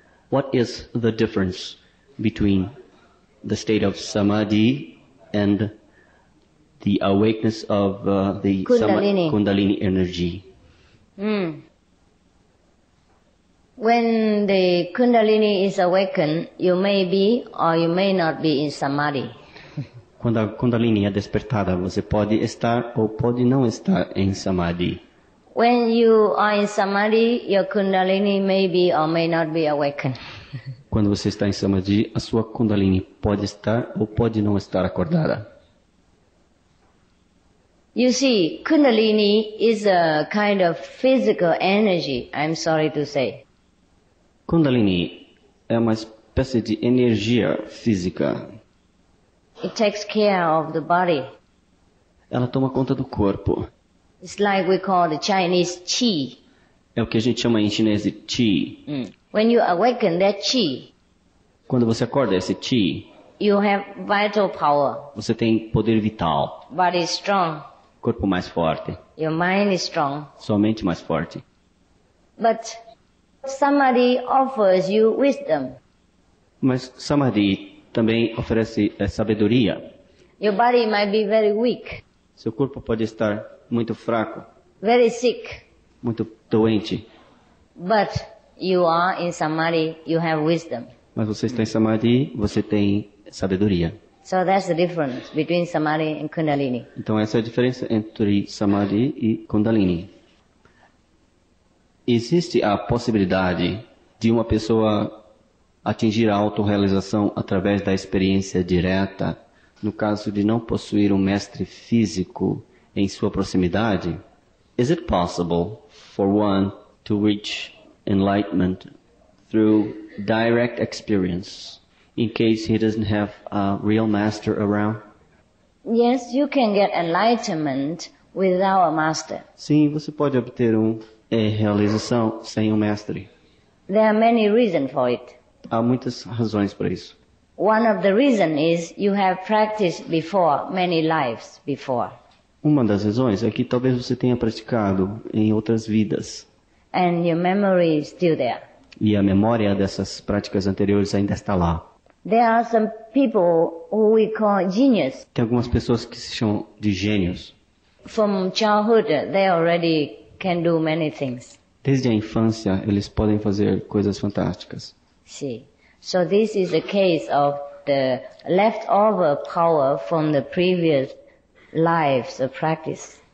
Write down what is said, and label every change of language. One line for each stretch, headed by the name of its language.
English: What is the difference between the state of Samadhi and the awakeness of the Kundalini energy? When the Kundalini is awakened, you may be or you may not be in Samadhi.
Portuguese: Quando a Kundalini é despertada, você pode estar ou pode não estar em Samadhi.
English: When you are in Samadhi, your Kundalini may be or may not be awakened.
Portuguese: Quando você está em Samadhi, a sua Kundalini pode estar ou pode não estar acordada.
English: You see, Kundalini is a kind of physical energy, I'm sorry to say.
Portuguese: Kundalini é uma espécie de energia física.
English: It takes care of the body.
Portuguese: Ela toma conta do corpo.
English: It's like we call the Chinese qi.
Portuguese: É o que a gente chama em chinês de qi.
English: When you awaken that qi,
Portuguese: quando você acorda esse qi,
English: you have vital power.
Portuguese: Você tem poder vital.
English: Body is strong.
Portuguese: Corpo mais forte.
English: Your mind is strong.
Portuguese: Sua mente mais forte.
English: But Samadhi offers you wisdom.
Portuguese: Mas Samadhi também oferece sabedoria.
English: Your body might be very weak.
Portuguese: Seu corpo pode estar muito fraco.
English: Very sick.
Portuguese: Muito doente.
English: But you are in Samadhi, you have wisdom.
Portuguese: Mas você está em Samadhi, você tem sabedoria.
English: So that's the difference between Samadhi and Kundalini.
Portuguese: Então essa é a diferença entre Samadhi e Kundalini. Existe a possibilidade de uma pessoa atingir a autorrealização através da experiência direta, no caso de não possuir um mestre físico em sua proximidade?
English: Is it possible for one to reach enlightenment through direct experience in case he doesn't have a real master around? Yes, you can get enlightenment without a master.
Portuguese: Sim, você pode obter realização sem um mestre.
English: There are many reasons for it.
Portuguese: Há muitas razões para isso.
English: One of the reasons is you have practiced before, many lives before.
Portuguese: Uma das razões é que talvez você tenha praticado em outras vidas.
English: And your memory is still there.
Portuguese: E a memória dessas práticas anteriores ainda está lá.
English: There are some people who we call genius.
Portuguese: Tem algumas pessoas que se chamam de gênios.
English: From childhood, they already can do many things.
Portuguese: Desde a infância, eles podem fazer coisas fantásticas.
English: See, so this is a case of the leftover power from the previous lives of practice.